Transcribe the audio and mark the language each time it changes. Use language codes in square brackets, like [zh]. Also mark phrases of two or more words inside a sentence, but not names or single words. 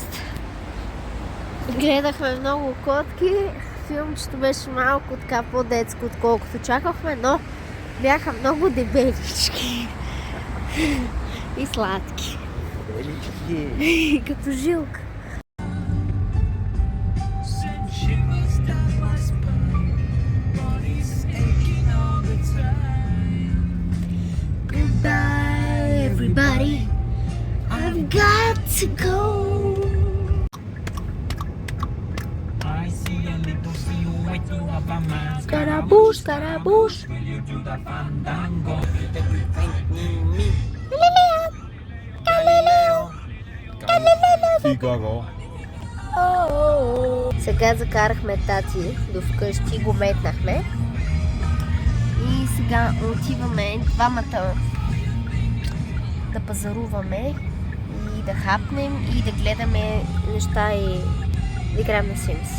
[bg] Гледахме много котки. Филмчето беше малко така по-детско, отколкото очаквахме, но бяха много дебелички. И сладки. Като жилка. [en] Goodbye, everybody. I've got to go. Scaramouche, Scaramouche. [bg] Сега закарахме тати до вкъщи, го метнахме. И сега отиваме двамата да пазаруваме и да хапнем и да гледаме неща и да играем на Sims.